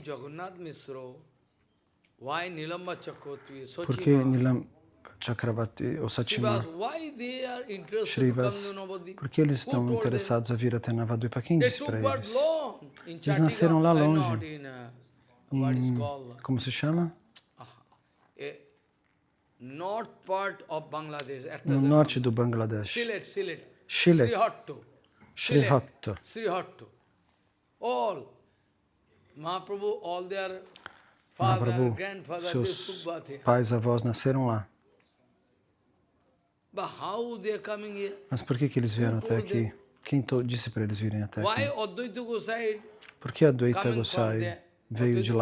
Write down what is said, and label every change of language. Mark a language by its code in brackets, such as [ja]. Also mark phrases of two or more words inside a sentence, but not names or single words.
[pt] Por que Nilam Chakravarti ou Satyama Shrivas? Por que eles estão interessados a vir até Navadvipa? Quem disse para eles? Eles nasceram lá longe. Como se chama? No norte do Bangladesh. Sylhet. Srihatto. Mahaprabhu, seus pais e avós nasceram lá. Mas por que eles vieram até aqui? Quem disse para eles virem até aqui? Por que Advaita Gosai veio de lá?